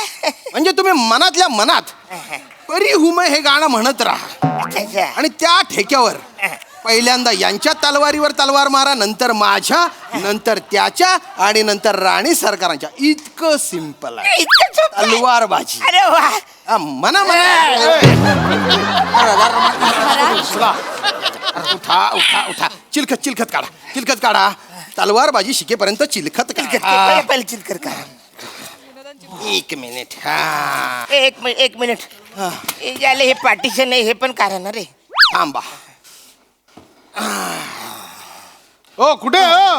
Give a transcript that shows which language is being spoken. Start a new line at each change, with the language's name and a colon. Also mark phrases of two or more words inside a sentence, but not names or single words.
Marathi: म्हणजे तुम्ही मनातल्या मनात परी हुमे हे गाणं म्हणत राहा आणि त्या ठेक्यावर पहिल्यांदा यांच्या तलवारीवर तलवार मारा, नंतर माझ्या, नंतर त्याच्या आणि नंतर राणी सरकारांच्या. इतकं सिंपल आहे इतकं सोपं आहे. तलवारबाजी. अरे वा. हा, मना मना. उठा उठा उठा. चिलखत चिलखत काढा. चिलखत काढा. तलवारबाजी शिकेपर्यंत चिलखत काढा. पहिले चिलकर का. एक मिनिट. हा एक मिनिट. हे झालं हे पार्टिशन आहे हे पण कारण रे. थांबा. ओ कुठे हो?